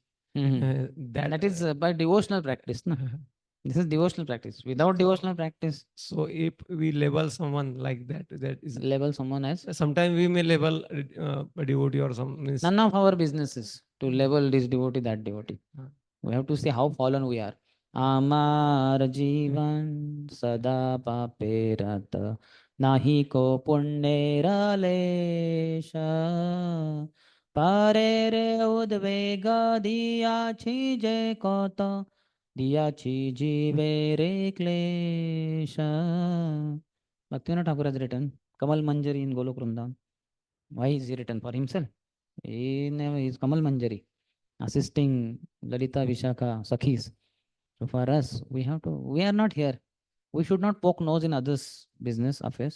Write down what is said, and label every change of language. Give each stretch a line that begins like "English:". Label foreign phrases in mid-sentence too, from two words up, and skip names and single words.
English: That is by devotional practice. No? This is devotional practice. Without devotional practice, So if we label someone like that, that is label someone as sometimes we may label a devotee or some means none of our businesses to label this devotee, that devotee. We have to see how fallen we are.
Bangla: আমার জীবন সদা পাপেরত নাহি ক পুণ্যের লেশ পরে রে উদ্বেগ দিয়াছি যে কত দিয়াছি জীবে রে ক্লেশ.
English: Bhaktivinoda Thakur has written Kamal Manjari in Golok Vrindavan. Why is he written? For himself. He never is Kamal Manjari, assisting Lalita Vishaka Sakhis. So for us, we are not here. We should not poke nose in others' business affairs.